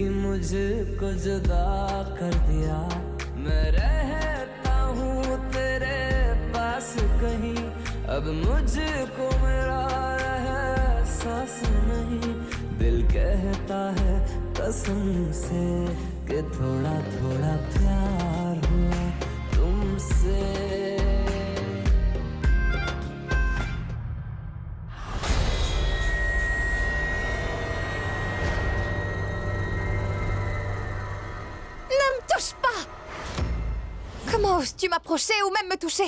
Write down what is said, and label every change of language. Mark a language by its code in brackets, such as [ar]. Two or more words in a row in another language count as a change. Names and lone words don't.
[hi] मुझको जुदा कर दिया मैं रहता हूँ तेरे पास कहीं अब मुझको मेरा एहसास नहीं दिल कहता है कसम से कि थोड़ा थोड़ा प्यार हुआ तुमसे [fr] Touche pas! Comment oses-tu m'approcher ou même me toucher?